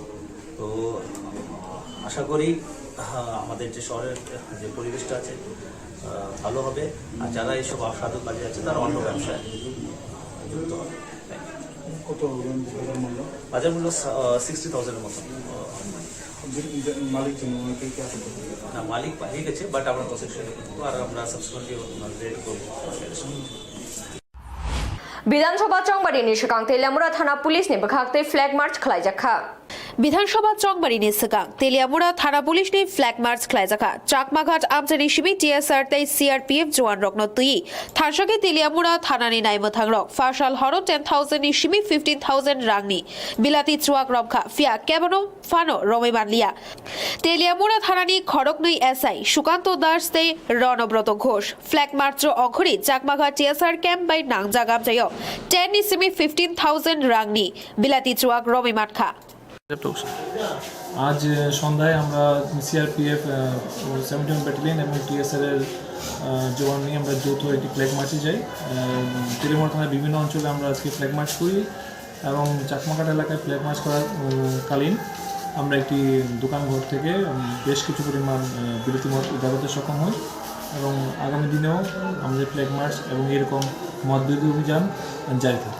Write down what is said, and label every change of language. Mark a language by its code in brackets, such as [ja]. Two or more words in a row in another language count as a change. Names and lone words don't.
[bn] তো আশা করি আমাদের যে শহরের যে পরিবেশটা আছে ভালো হবে, আর যারা এইসব অসাধু কাজে আছে তারা অন্য ব্যবসায় যুক্ত হবে। বাজার মূল্য 60,000-এর মতো। না, মালিক পালিয়ে গেছে, বাট আমরা প্রসেকশন করবো আর আমরা [en] subsequently raid [bn] করবো। [brx] विधानसभा चौंगबारिनि सिगां तेलियामुरा थाना पुलिसनि बुखाक्तै [en] flag march [brx] खालायजाखा। विधानसभा चौंगबारिनि सिगां तेलियामुरा थाना पुलिसनि [en] flag march [brx] खालायजाखा। चाकमाघाट आमचानि सिबि टीएसआर तै सीआरपीएफ जवान रकनो तुई थानसाके तेलियामुरा थानानि नायमथां रक फासाल हरो 10,000 नि सिबि 15,000 रांनि बिलाति चुवाक रमखा फिया केबनो फानो रमै मानलिया। तेलियामुरा थानानि खड़कनै एसआई सुकान्त दास तै रणब्रत घोष [en] flag march [brx] अघरि चाकमाघाट टीएसआर कैम्प बाय नांगजा गामजायो 10 नि सिबि 15,000 रांनि बिलाति चुवाक रमै मानखा। [bn] আজ সন্ধ্যায় আমরা সিআরপিএফ 71 ব্যাটালিয়ন এবং টিএসআর এর জওয়ান নিয়ে আমরা যৌথ একটি [en] flag march [bn] যাই। তেলেমোড়া থানার বিভিন্ন অঞ্চলে আমরা আজকে [en] flag march [bn] করি এবং চাকমাঘাট এলাকায় [en] flag march [bn] করার কালীন আমরা একটি দোকানঘর থেকে বেশ কিছু পরিমাণ বিরতি মদ উদ্ধার করতে সক্ষম হই এবং আগামী দিনেও আমাদের [en] flag march [bn] এবং এরকম মদ বিরোধী অভিযান জারি থাকবে।